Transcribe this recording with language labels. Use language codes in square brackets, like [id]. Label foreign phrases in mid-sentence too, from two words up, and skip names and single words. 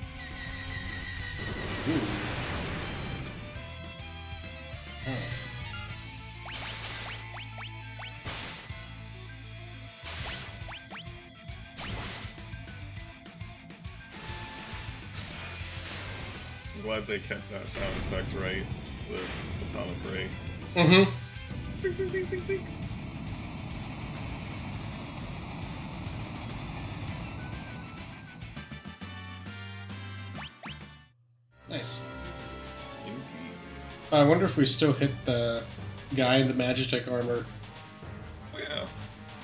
[en] Ooh. Oh. I'm glad they kept that sound effect right. The atomic ray. Mm-hmm. Zing, zing, zing, zing, zing. Nice. Indeed. I wonder if we still hit the guy in the Magitek armor.